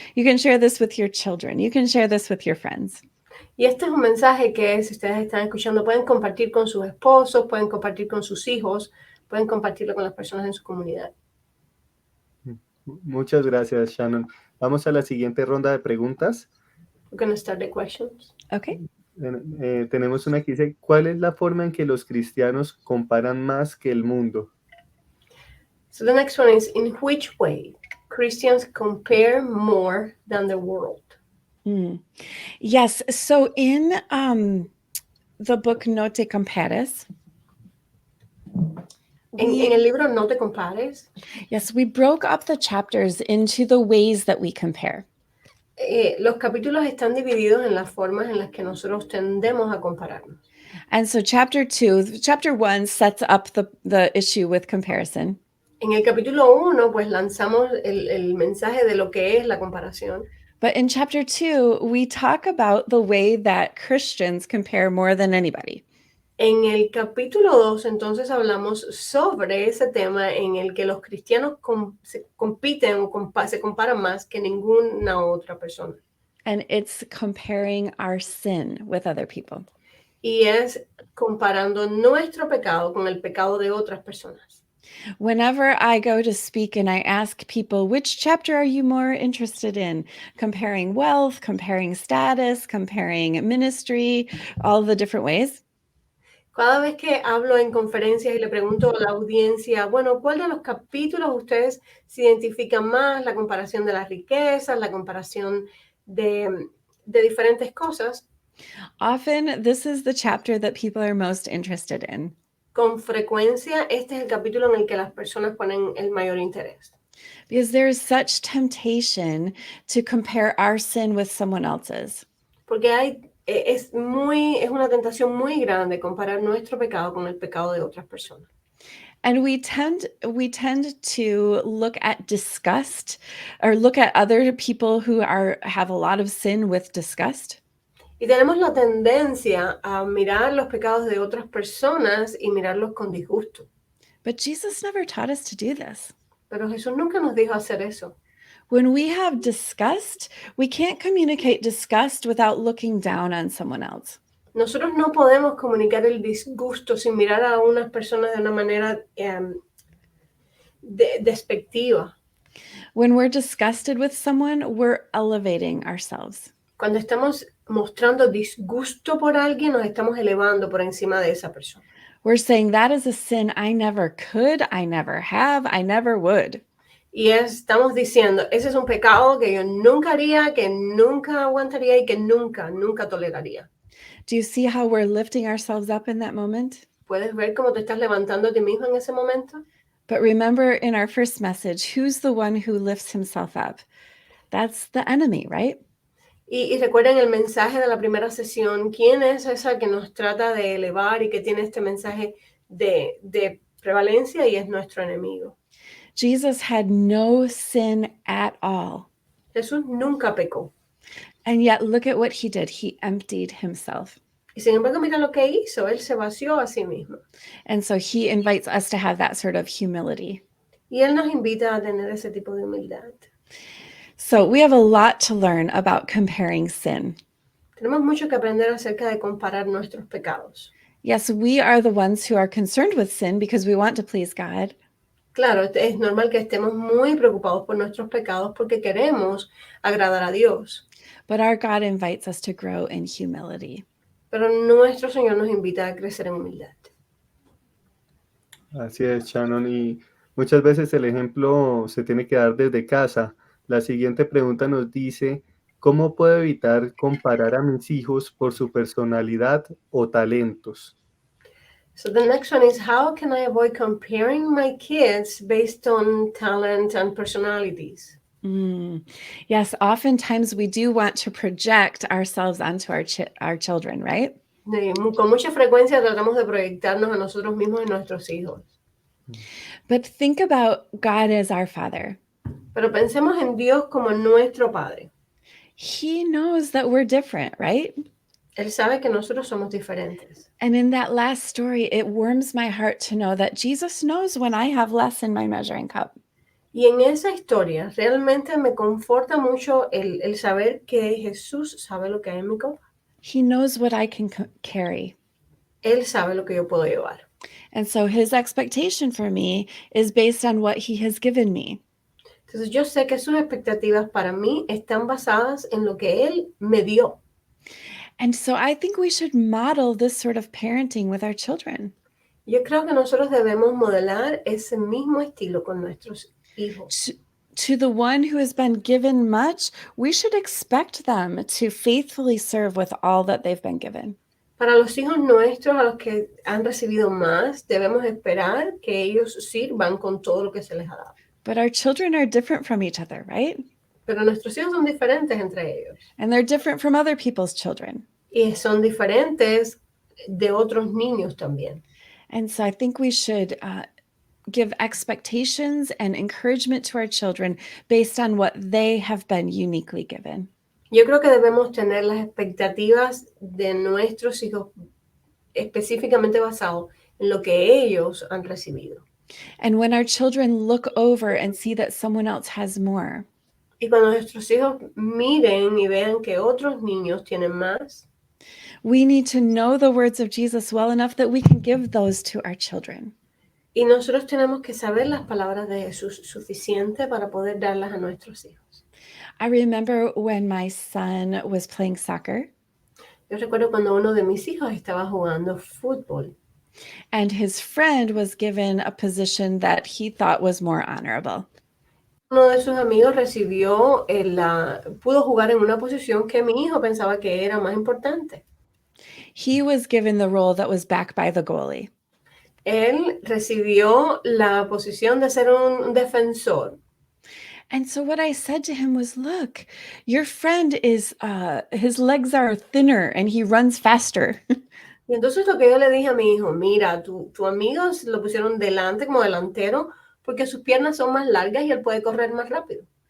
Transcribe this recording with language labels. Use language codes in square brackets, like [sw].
[en] You can share this with your children. You can share this with your friends. [es] Y este es un mensaje que, si ustedes están escuchando, pueden compartir con sus esposos, pueden compartir con sus hijos, pueden compartirlo con las personas en su comunidad. Muchas gracias, Shannon. Vamos a la siguiente ronda de preguntas. [en] We're going to start the questions. Okay. [es] Tenemos una que dice, ¿cuál es la forma en que los cristianos comparan más que el mundo? [en] So the next one is, in which way Christians compare more than the world? Yes. So in the book No Te Compares, [es] En el libro No Te Compares, [en] yes, we broke up the chapters into the ways that we compare. [es] Los capítulos están divididos en las formas en las que nosotros tendemos a compararnos. [en] And so chapter 1 sets up the issue with comparison. [es] En el capítulo 1, pues lanzamos el mensaje de lo que es la comparación. [en] But in chapter 2, we talk about the way that Christians compare more than anybody. [es] En el capítulo 2, entonces hablamos sobre ese tema en el que los cristianos se compiten o se comparan más que ninguna otra persona. [en] And it's comparing our sin with other people. [es] Y es comparando nuestro pecado con el pecado de otras personas. [en] Whenever I go to speak and I ask people, which chapter are you more interested in? Comparing wealth, comparing status, comparing ministry, all the different ways. [es] Cada vez que hablo en conferencias y le pregunto a la audiencia, bueno, ¿cuál de los capítulos ustedes se identifican más? La comparación de las riquezas, la comparación de diferentes cosas. [en] Often, this is the chapter that people are most interested in. [es] Con frecuencia, este es el capítulo en el que las personas ponen el mayor interés. [en] Because there is such temptation to compare our sin with someone else's. [es] Porque es una tentación muy grande comparar nuestro pecado con el pecado de otras personas. [en] And we tend to look at disgust or look at other people who have a lot of sin with disgust. [es] Y tenemos la tendencia a mirar los pecados de otras personas y mirarlos con disgusto. [en] But Jesus never taught us to do this. [es] Pero Jesús nunca nos dijo hacer eso. [en] When we have disgust, we can't communicate disgust without looking down on someone else. [es] Nosotros no podemos comunicar el disgusto sin mirar a unas personas de una manera despectiva. [en] When we're disgusted with someone, we're elevating ourselves. [es] Cuando estamos mostrando disgusto por alguien, nos estamos elevando por encima de esa persona. [en] We're saying that is a sin I never could, I never have, I never would. [es] Y estamos diciendo, ese es un pecado que yo nunca haría, que nunca aguantaría y que nunca toleraría. [en] Do you see how we're lifting ourselves up in that moment? [es] ¿Puedes ver cómo te estás levantando a ti mismo en ese momento? [en] But remember in our first message, who's the one who lifts himself up? That's the enemy, right? [es] Y recuerden el mensaje de la primera sesión, ¿quién es esa que nos trata de elevar y que tiene este mensaje de prevalencia? Y es nuestro enemigo. [en] Jesus had no sin at all. [es] Jesús nunca pecó. [en] And yet look at what he did. He emptied himself. [es] Y sin embargo, mira lo que hizo. Él se vació a sí mismo. [en] And so he invites us to have that sort of humility. [es] Y Él nos invita a tener ese tipo de humildad. [en] So we have a lot to learn about comparing sin. [es] Tenemos mucho que aprender acerca de comparar nuestros pecados. [en] Yes, we are the ones who are concerned with sin because we want to please God. [es] Claro, es normal que estemos muy preocupados por nuestros pecados porque queremos agradar a Dios. [en] But our God invites us to grow in humility. [es] Pero nuestro Señor nos invita a crecer en humildad. Así es, Shannon, y muchas veces el ejemplo se tiene que dar desde casa. La siguiente pregunta nos dice, ¿cómo puedo evitar comparar a mis hijos por su personalidad o talentos? [en] So the next one is, how can I avoid comparing my kids based on talent and personalities? Yes, oftentimes we do want to project ourselves onto our children, right? [es] Con mucha frecuencia tratamos de proyectarnos a nosotros mismos y nuestros hijos. [en] But think about God as our Father. [es] Pero pensemos en Dios como nuestro Padre. [en] He knows that we're different, right? [es] Él sabe que nosotros somos diferentes. [en] And in that last story, it warms my heart to know that Jesus knows when I have less in my measuring cup. [es] Y en esa historia realmente me conforta mucho el saber que Jesús sabe lo que hay en mi copa. [en] He knows what I can carry. [es] Él sabe lo que yo puedo llevar. [en] And so his expectation for me is based on what he has given me. [es] Entonces yo sé que sus expectativas para mí están basadas en lo que Él me dio. [en] And so I think we should model this sort of parenting with our children. [es] Yo creo que nosotros debemos modelar ese mismo estilo con nuestros hijos. [en] To the one who has been given much, we should expect them to faithfully serve with all that they've been given. [es] Para los hijos nuestros, a los que han recibido más, debemos esperar que ellos sirvan con todo lo que se les ha dado. [en] But our children are different from each other, right? [es] Pero nuestros hijos son diferentes entre ellos. [en] And they're different from other people's children. [es] Y son diferentes de otros niños también. [en] And so I think we should give expectations and encouragement to our children based on what they have been uniquely given. [es] Yo creo que debemos tener las expectativas de nuestros hijos específicamente basado en lo que ellos han recibido. [en] And when our children look over and see that someone else has more, [es] Y cuando nuestros hijos miren y vean que otros niños tienen más, [en] we need to know the words of Jesus well enough that we can give those to our children. [es] y nosotros tenemos que saber las palabras de Jesús suficiente para poder darlas a nuestros hijos. [en] I remember when my son was playing soccer [es] Yo recuerdo cuando uno de mis hijos estaba jugando fútbol [en] and his friend was given a position that he thought was more honorable. [es] uno de sus amigos recibió pudo jugar en una posición que mi hijo pensaba que era más importante. [en] He was given the role that was back by the goalie. [es] Él recibió la posición de ser un defensor. [en] And so what I said to him was, look, your friend is, his legs are thinner and he runs faster. [es] Y entonces lo que yo le dije a mi hijo, mira, tu amigo lo pusieron delante como delantero porque sus piernas son más largas y él puede correr más rápido.